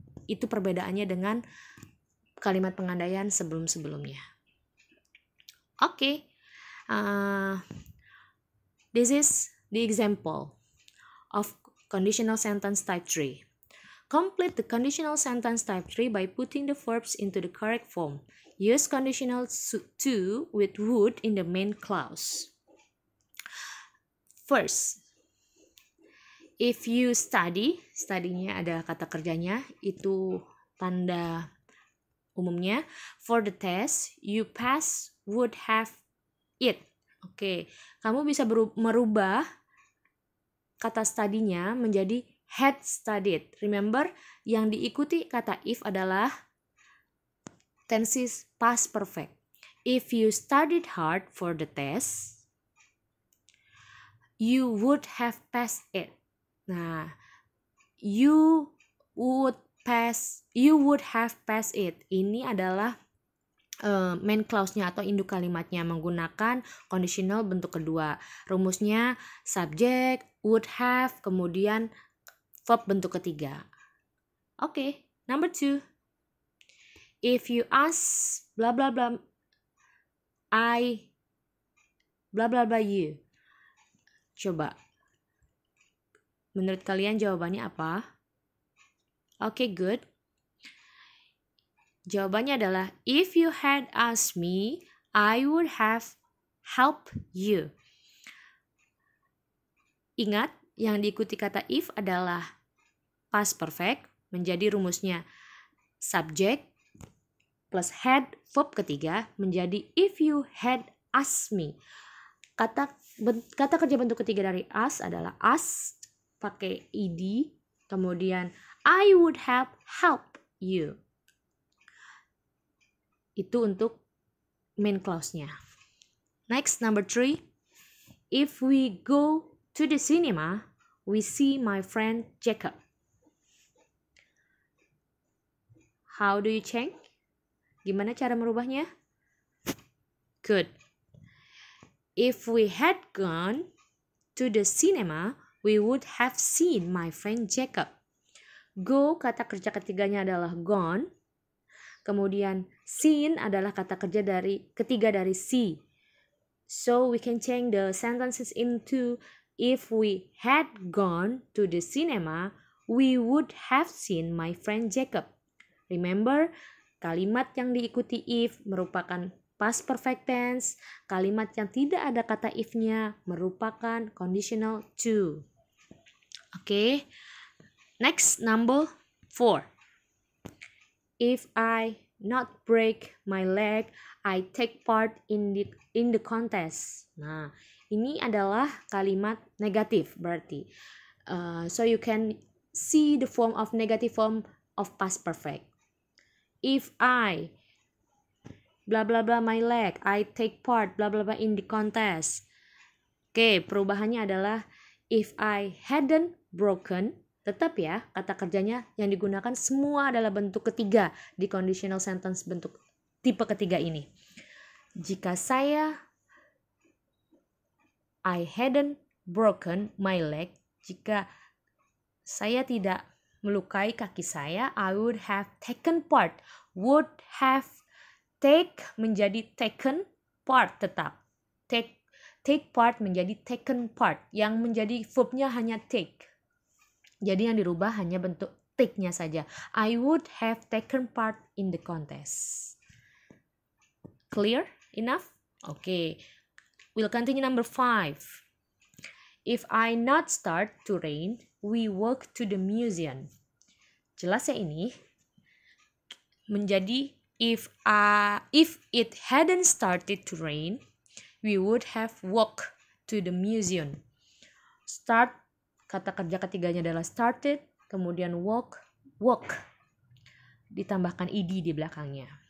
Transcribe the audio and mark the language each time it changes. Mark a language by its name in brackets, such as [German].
[Indonesian] Itu perbedaannya dengan kalimat pengandaian sebelum-sebelumnya. Oke. [English] This is the example of conditional sentence type 3. Complete the conditional sentence type 3 by putting the verbs into the correct form. Use conditional to with would in the main clause. First, if you study, [Indonesian] study-nya ada kata kerjanya, itu tanda umumnya. [English] For the test, you pass would have it. [Indonesian] Oke, kamu bisa merubah kata study-nya menjadi [English] had studied. [Indonesian] Remember, yang diikuti kata if adalah tenses past perfect. [English] If you studied hard for the test, you would have passed it. Nah, you would have passed it. [Indonesian] Ini adalah main clause-nya atau induk kalimatnya menggunakan conditional bentuk kedua. Rumusnya subject, would have, kemudian verb bentuk ketiga. [English] Oke, number 2. If you ask blah blah blah I blah blah blah you. [Indonesian] Coba. Menurut kalian jawabannya apa? [English] Oke, good. [Indonesian] Jawabannya adalah [English] if you had asked me, I would have helped you. [Indonesian] Ingat, yang diikuti kata if adalah past perfect, menjadi rumusnya subject plus had verb ketiga menjadi [English] if you had asked me. [Indonesian] Kata kerja bentuk ketiga dari ask adalah asked pakai ed, kemudian I would have helped you. Itu untuk main clause-nya. Next, number 3. [English] If we go to the cinema, we see my friend Jacob. How do you change? [Indonesian] Gimana cara merubahnya? [English] Good. If we had gone to the cinema, we would have seen my friend Jacob. [Indonesian] Go, kata kerja ketiganya adalah gone. Kemudian seen adalah kata kerja ketiga dari see. [English] So we can change the sentences into if we had gone to the cinema, we would have seen my friend Jacob. [Indonesian] Remember, kalimat yang diikuti if merupakan past perfect tense. Kalimat yang tidak ada kata if-nya merupakan conditional to. Oke. [English] Next, number 4. If I not break my leg, I take part in the contest. [Indonesian] Nah, ini adalah kalimat negatif berarti. [English] So you can see the form of negative form of past perfect. If I blah blah blah my leg, I take part blah blah blah in the contest. [Indonesian] Oke, perubahannya adalah [English] if I hadn't broken. [Indonesian] Tetap ya, kata kerjanya yang digunakan semua adalah bentuk ketiga di conditional sentence bentuk tipe ketiga ini. [English] Jika I hadn't broken my leg, [Indonesian] jika saya tidak melukai kaki saya, [English] I would have taken part. Would have take menjadi taken part tetap. [Indonesian] Take part menjadi taken part. Yang menjadi verbnya hanya take. Jadi yang dirubah hanya bentuk take-nya saja. [English] I would have taken part in the contest. Clear? Enough? Okay. We'll continue number 5. If I not start to rain, we walk to the museum. [Indonesian] Jelas ya ini? [English] Menjadi if it hadn't started to rain, we would have walked to the museum. [Indonesian] Start, kata kerja ketiganya adalah started, kemudian walk. Ditambahkan ed di belakangnya.